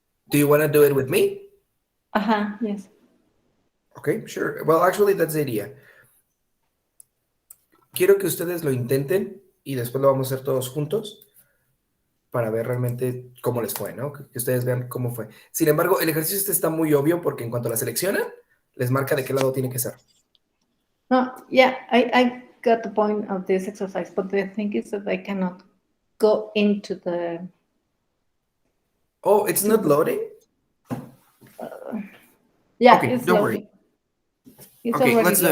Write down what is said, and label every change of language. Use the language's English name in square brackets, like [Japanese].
[English] Do you want to do it with me? Yes. Okay, sure. Well, actually, that's the idea. [Spanish] Quiero que ustedes lo intenten y después lo vamos a hacer todos juntos para ver realmente cómo les fue, ¿no? Que ustedes vean cómo fue. Sin embargo, el ejercicio este está muy obvio porque en cuanto la seleccionan, les marca de qué lado tiene que ser. [English] No, yeah, I got the point of this exercise, but the thing is that I cannot go into the. Oh, it's not loading? Yeah, Okay, it's don't worry. loaded. It's Okay, already let's do it.